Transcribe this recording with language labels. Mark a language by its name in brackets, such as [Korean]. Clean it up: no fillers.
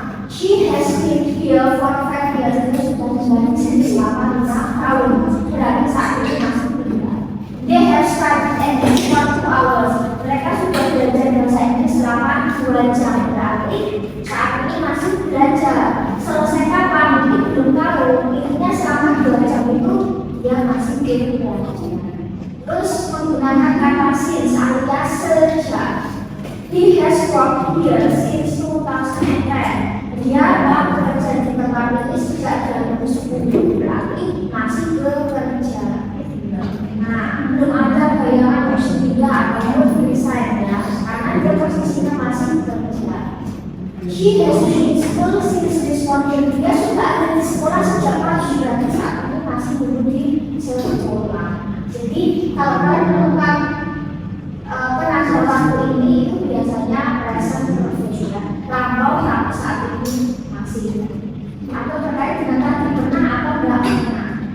[English] She has been here for 5 years. [Indonesian] Itu sudah menjadi since selama 5 tahun. Berarti saat ini masih tinggal. [English] They have studied English for 2 hours. [Indonesian] Mereka sudah belajar bahasa Inggris selama 2 jam. Berarti saat ini masih belajar. Selesai kapan? Mungkin belum tahu. Intinya selama 2 jam itu dia masih belajar. Terus menggunakan kata since alias sejak. [English] He has worked here since 2010. [Indonesian] Dia telah bekerja di tempat ini sejak 2010. Berarti masih bekerja. Nah, belum ada bayangan bersedia atau resign ya, karena dia posisinya masih bekerja. [English] She has been in school since this morning. [Indonesian] Dia sudah ada di sekolah sejak pagi. Berarti saat ini masih duduk di sekolah. Jadi kalau kalian menemukan penajam waktu ini itu biasanya present perfect ya. Lampau tapi saat ini masih. Atau terkait dengan tadi pernah atau tidak pernah.